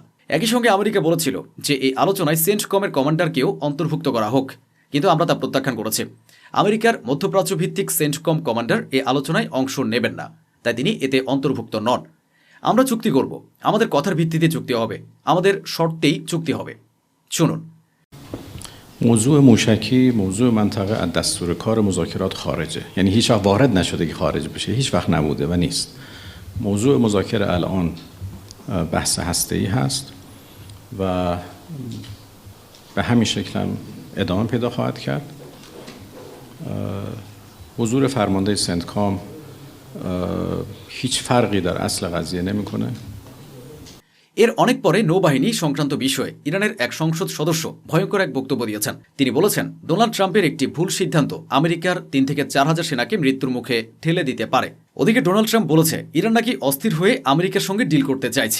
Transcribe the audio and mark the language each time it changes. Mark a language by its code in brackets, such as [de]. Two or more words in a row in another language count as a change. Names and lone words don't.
[bn] একই সঙ্গে আমেরিকা বলেছিল যে এই আলোচনায় সেন্টকমের কমান্ডারকেও অন্তর্ভুক্ত করা হোক, কিন্তু আমরা তা প্রত্যাখ্যান করেছি। আমেরিকার মধ্যপ্রাচ্য ভিত্তিক সেন্টকম কমান্ডার এই আলোচনায় অংশ নেবেন না, তাই তিনি এতে অন্তর্ভুক্ত নন। আমরা চুক্তি করব, আমাদের কথার ভিত্তিতে চুক্তি হবে, আমাদের শর্তেই চুক্তি হবে। শুনুন। [fa] موضوع موشکی موضوع منطقه از دستور کار مذاکرات خارجه، یعنی هیچ وقت وارد نشده که خارج بشه، هیچ وقت نبوده و نیست. موضوع مذاکره الان بحث هسته‌ای هست و به همین شکل هم ادامه پیدا خواهد کرد. حضور فرمانده سنتکام هیچ فرقی در اصل قضیه نمیکنه. [bn] এর অনেক পরে নৌবাহিনী সংক্রান্ত বিষয়ে ইরানের এক সংসদ সদস্য ভয়ঙ্কর এক বক্তব্য দিয়েছেন। তিনি বলেছেন, ডোনাল্ড ট্রাম্পের একটি ভুল সিদ্ধান্ত আমেরিকার 3 থেকে 4 হাজার সেনাকে মৃত্যুর মুখে ঠেলে দিতে পারে। ওদিকে ডোনাল্ড ট্রাম্প বলেছে ইরান নাকি অস্থির হয়ে আমেরিকার সঙ্গে ডিল করতে চাইছে।